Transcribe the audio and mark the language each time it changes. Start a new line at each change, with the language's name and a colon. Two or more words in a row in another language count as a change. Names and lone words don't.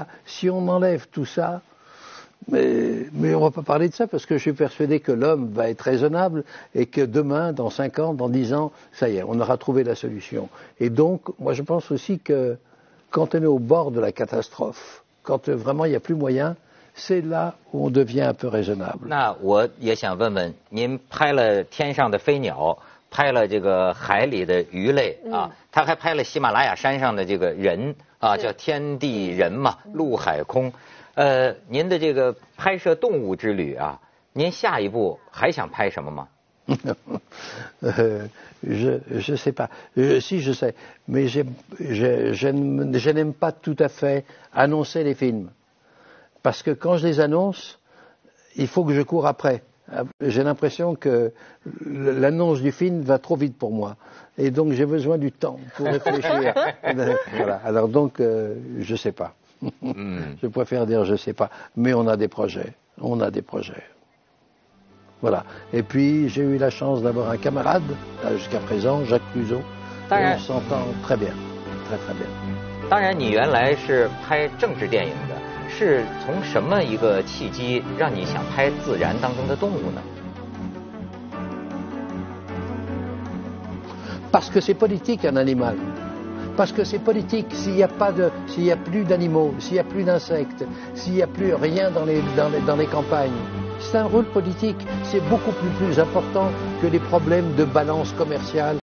French: Si on enlève tout ça, mais on ne va pas parler de ça parce que je suis persuadé que l'homme va être raisonnable et que demain, dans 5 ans, dans 10 ans, ça y est, on aura trouvé la solution. Et donc, moi je pense aussi que quand on est au bord de la catastrophe, quand vraiment il n'y a plus moyen, c'est là où on devient un peu raisonnable.
Chinese: 那我也想问问，您拍了天上的飞鸟，拍了这个海里的鱼类啊，他还拍了喜马拉雅山上的这个人啊，叫天地人嘛，陆海空。您的这个拍摄动物之旅啊，您下一步还想拍什么吗？
French: Je sais pas. Si je sais, mais je n'aime pas tout à fait annoncer les films, parce que quand je les annonce, il faut que je cours après. J'ai l'impression que l'annonce du film va trop vite pour moi, et donc j'ai besoin du temps pour réfléchir. Voilà. Alors donc, je sais pas. Je préfère dire je sais pas, mais on a des projets. On a des projets. Voilà. Et puis j'ai eu la chance d'avoir un camarade, jusqu'à présent, Jacques Clouseau. Et on s'entend très bien, très très bien。
Chinese: 当然，你原来是拍政治电影的，是从什么一个契机让你想拍自然当中的动物呢？
French: Parce que c'est politique un animal. Parce que c'est politique. S'il n'y a plus d'animaux, s'il n'y a plus d'insectes, s'il n'y a plus rien dans les campagnes, c'est un rôle politique. C'est beaucoup plus important que les problèmes de balance commerciale.